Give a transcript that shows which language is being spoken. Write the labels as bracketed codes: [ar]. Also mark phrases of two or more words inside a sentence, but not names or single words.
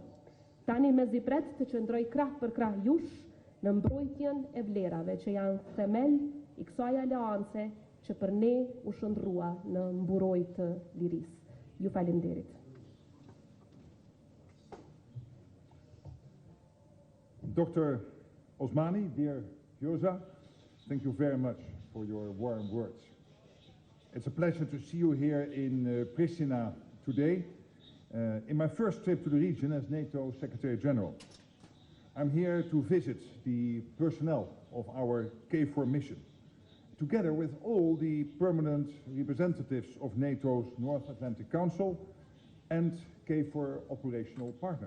[sq] Tani mezi pret të qëndroj krah për krah jush në mbrojtjen e vlerave që janë themel i kësaj aleance që për ne u shndrua në mburoj të lirisë. Ju falenderit. [en] Dr. Osmani, dear Joza, thank you very much for your warm words. It's a pleasure to see you here in Pristina today, in my first trip to the region as NATO Secretary General. I'm here to visit the personnel of our KFOR mission, together with all the permanent representatives of NATO's North Atlantic Council and KFOR operational partners.